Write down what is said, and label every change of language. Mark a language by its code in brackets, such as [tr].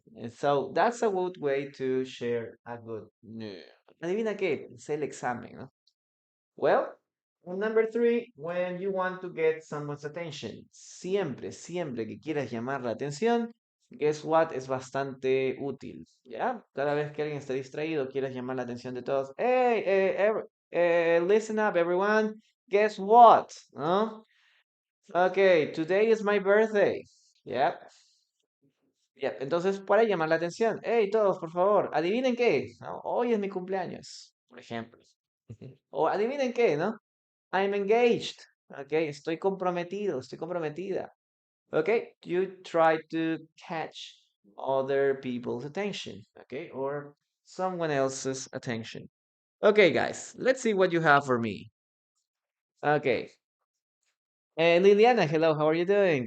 [en] So that's a good way to share a good news. [es] Adivina qué, es el examen, ¿no? [en] Well, number three, when you want to get someone's attention. [es] Siempre, siempre que quieras llamar la atención, guess what es bastante útil, ¿ya? Cada vez que alguien está distraído, quieras llamar la atención de todos. [en] Hey, listen up, everyone. Guess what? ¿No? Okay, today is my birthday. Yep. Yep. [es] Entonces, para llamar la atención. Hey, todos, por favor, adivinen qué, ¿no? Hoy es mi cumpleaños, por ejemplo. O adivinen qué, ¿no? I'm engaged. Okay, estoy comprometido, estoy comprometida. [en] Okay, you try to catch other people's attention, okay, or someone else's attention. Okay, guys, let's see what you have for me. Okay, Liliana, hello, how are you doing?